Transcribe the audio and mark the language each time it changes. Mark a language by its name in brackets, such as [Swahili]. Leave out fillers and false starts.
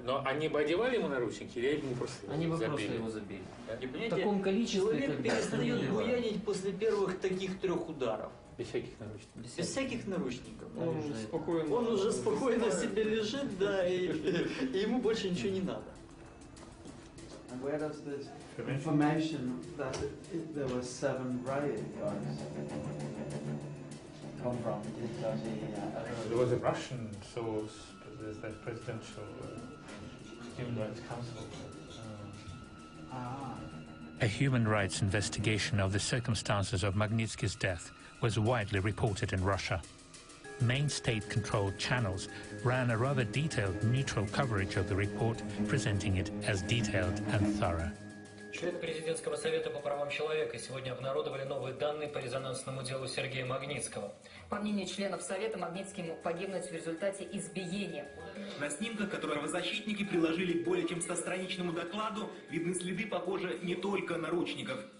[Russian] Но они бы одевали ему наручники или ему просто Они бы забили? просто его забили. Да? В таком количестве, человек перестает буянить после первых таких 3 ударов. Без всяких наручников. Без всяких наручников. Он уже спокойно себе лежит, да, и ему больше ничего не надо. [English] And where does this information that there were 7 riot guards come from? Does he, There was a Russian source, there's that presidential human rights council. A human rights investigation of the circumstances of Magnitsky's death was widely reported in Russia. Main state-controlled channels ran a rather detailed, neutral coverage of the report, presenting it as detailed and thorough. [Russian] Члены президентского совета по правам человека сегодня обнародовали новые данные по резонансному делу Сергея Магнитского. По мнению членов совета, Магнитский мог погибнуть в результате избиения. На снимках, которые правозащитники приложили к более чем 100-страничному докладу, видны следы, похоже, не только наручников.